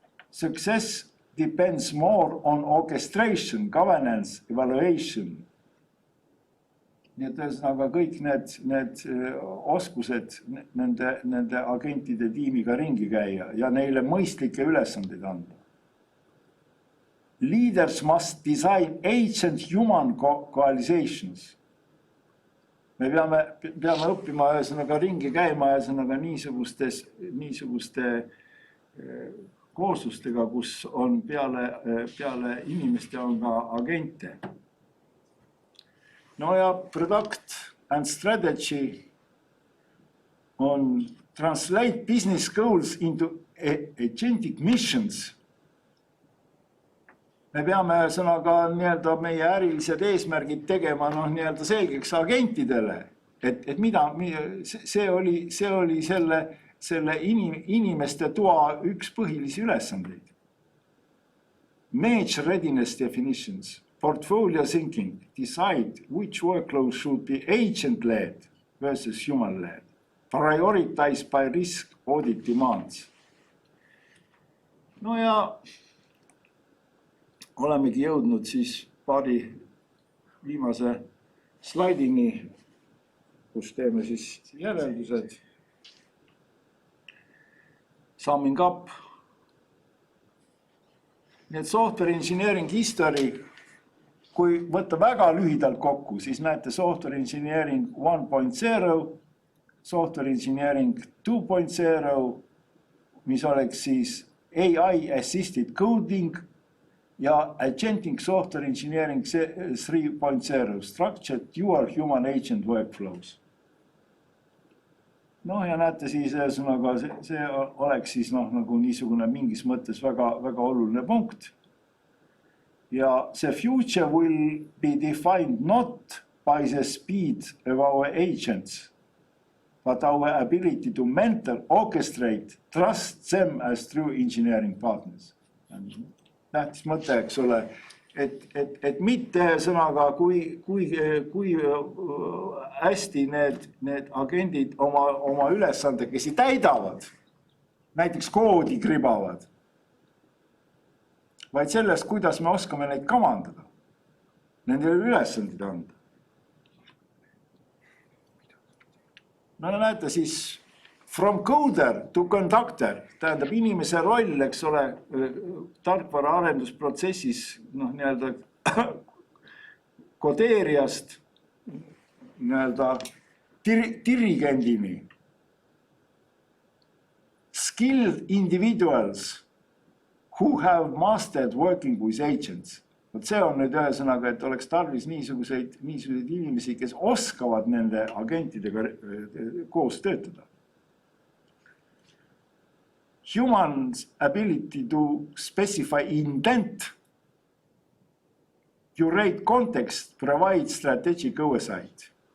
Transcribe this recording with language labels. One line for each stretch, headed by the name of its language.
English: Success depends more on orchestration, governance, evaluation.
Estonian: Nii et ühesõnaga kõik need oskused nende agentide tiimiga ringi käia ja neile mõistlikke ülesandeid anda.
English: Leaders must design agent-human coalitions.
Estonian: Me peame õppima ühesõnaga ringi käima ühesõnaga niisuguste kooslustega, kus on peale inimeste on ka agente. No ja
English: product and strategy on translate business goals into agentic missions.
Estonian: Me peame sõnaga nii-öelda meie ärilised eesmärgid tegema nii-öelda selgeks agentidele, et mida see oli selle inimeste toa üks põhilisi ülesandeid.
English: Match readiness definitions. Portfolio thinking, decide which workload should be agent-led versus human-led. Prioritize by risk audit demands.
Estonian: No ja olemegi jõudnud siis paari viimase slaidini, kus teeme siis järeldused.
English: Summing up.
Estonian: Need
English: software engineering history,
Estonian: kui võtta väga lühidalt kokku, siis näete
English: software engineering 1.0, software engineering 2.0,
Estonian: mis oleks siis
English: AI assisted coding ja agentic software engineering 3.0, structured dual human agent workflows.
Estonian: No ja näete siis, see oleks siis nagu niisugune mingis mõttes väga oluline punkt. Ja see
English: future will be defined not by the speed of our agents, but our ability to mentor, orchestrate, trust them as true engineering partners.
Estonian: Tähtis mõte, eks ole, et mitte sõnaga, kui hästi need agendid oma ülesandekesi täidavad, näiteks koodi kribavad, vaid sellest, kuidas me oskame neid kamandada, nendele ülesandid anda. No näete siis,
English: from coder to conductor,
Estonian: tähendab inimese roll, eks ole, tarkvara arendusprotsessis, nii-öelda kodeerijast, nii-öelda dirigendini.
English: Skilled individuals who have mastered working with agents.
Estonian: See on nüüd ühesõnaga, et oleks tarvis niisuguseid inimesi, kes oskavad nende agentidega koos töötada.
English: Human's ability to specify intent, curate context, provide strategic oversight.